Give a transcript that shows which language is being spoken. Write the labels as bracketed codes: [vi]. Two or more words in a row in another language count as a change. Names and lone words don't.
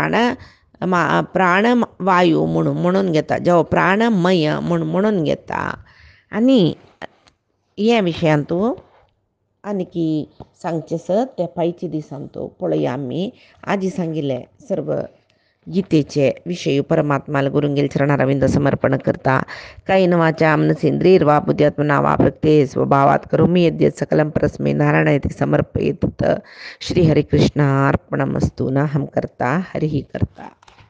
[kok] प्राणवायू म्हणून घेता जो प्राणमय म्हणून घेता आनी ह्या विशयान तूं आनी सांगचें आसत त्या पायच्या दिसान तो पळया आमी आजी सांगिल्ले सर्व गीतेचे विशय परमात्माला गुरुंगेल चरणारविंद समर्पण करता [sa] कायेन वाचा मनसेंद्रियर्वा बुद्ध्यात्मना वा प्रकृते स्वभावात् करोमि यद्यत् सकलं परस्मै नारायणाय समर्पयेत् श्रीहरिकृष्णार्पणमस्तु नाहं कर्ता हरिः कर्ता।